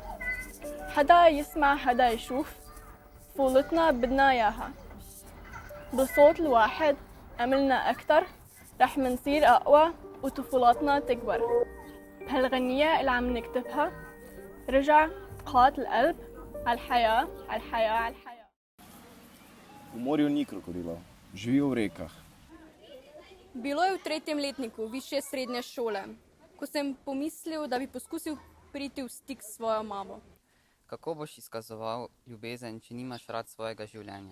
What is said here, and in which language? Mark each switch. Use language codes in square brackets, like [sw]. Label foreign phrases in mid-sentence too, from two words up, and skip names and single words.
[ar] حدا يسمع حدا يشوف، طفولتنا بدنا إياها. بالصوت الواحد أملنا أكتر، رح منصير أقوى وطفولاتنا تكبر. بهالغنية اللي عم نكتبها رجع قات القلب الحياة الحياة الحياة. [sl] V morju ni krokodilov, živijo v rekah. Bilo je v 3. letniku višje srednje šole, ko sem pomislil, da bi poskusil priti v stik s svojo mamo. Kako boš izkazoval ljubezen, če nimaš rad svojega življenja?